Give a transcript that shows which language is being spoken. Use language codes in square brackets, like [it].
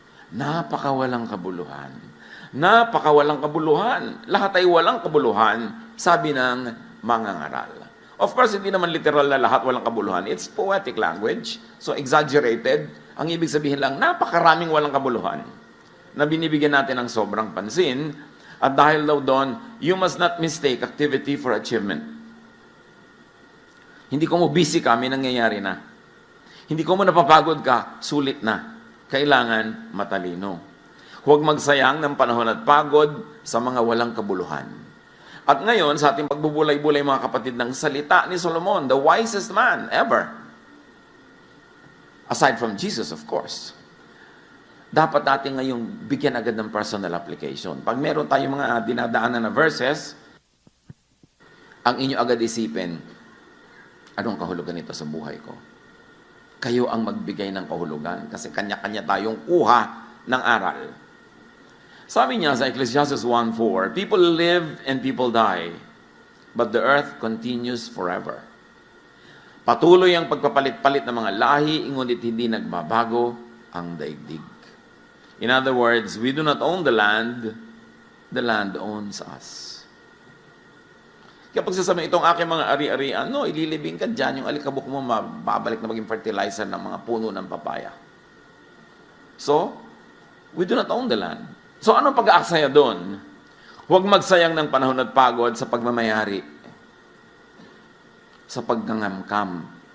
[tl] Napakawalang kabuluhan. Napakawalang kabuluhan. Lahat ay walang kabuluhan, sabi ng mga ngaral. [en] Of course, [tl] hindi naman literal na lahat walang kabuluhan. [en] It's poetic language. [tl] So, exaggerated. Ang ibig sabihin lang, napakaraming walang kabuluhan na binibigyan natin ng sobrang pansin. At dahil daw doon, [en] you must not mistake activity for achievement. [tl] Hindi ko mo busy ka, may nangyayari na. Hindi ko mo napapagod ka, sulit na. Kailangan matalino. Huwag magsayang ng panahon at pagod sa mga walang kabuluhan. At ngayon, sa ating pagbubulay-bulay mga kapatid ng salita ni Solomon, [en] the wisest man ever. Aside from Jesus, of course. [tl] Dapat natin ngayong bigyan agad ng personal application. Pag meron tayong mga dinadaanan na verses, ang inyo agad isipin, anong kahulugan nito sa buhay ko? Kayo ang magbigay ng kahulugan kasi kanya-kanya tayong kuha ng aral. Sabi niya sa [en] Ecclesiastes 1:4, people live and people die, but the earth continues forever. [tl] Patuloy ang pagpapalit-palit ng mga lahi, ngunit hindi nagbabago ang daigdig. [en] In other words, we do not own the land owns us. [tl] Kapag sasabihin itong aking mga ari-arian, no, ililibing ka dyan, yung alikabok mo mababalik na maging fertilizer ng mga puno ng papaya. [en] So, we do not own the land. [tl] So, anong pag-aaksaya doon? Huwag magsayang ng panahon at pagod sa pagmamayari, sa pagngangamkam.